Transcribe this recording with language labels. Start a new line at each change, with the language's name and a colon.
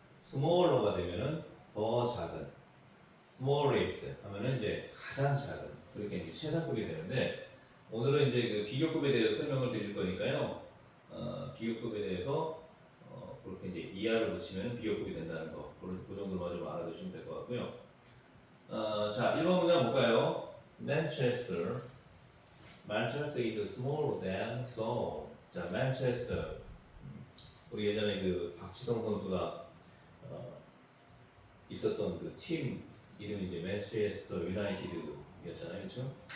Korean: 스몰러가 되면은 더 작은, smallest 하면은 이제 가장 작은, 그렇게 이제 최상급이 되는데 오늘은 이제 그 비교급에 대해서 설명을 드릴 거니까요. 비교급에 대해서 그렇게 이제 ER을 붙이면 비교급이 된다는 거, 그 정도만 좀 알아두시면 될 것 같고요. 자, 1번 문장 볼까요?
English: Manchester is smaller than Seoul.
Korean: 자, Manchester. 우리 예전에 그 박지성 선수가 있었던 그 팀 이름이 이제 맨체스터 유나이티드였잖아요, 그렇죠?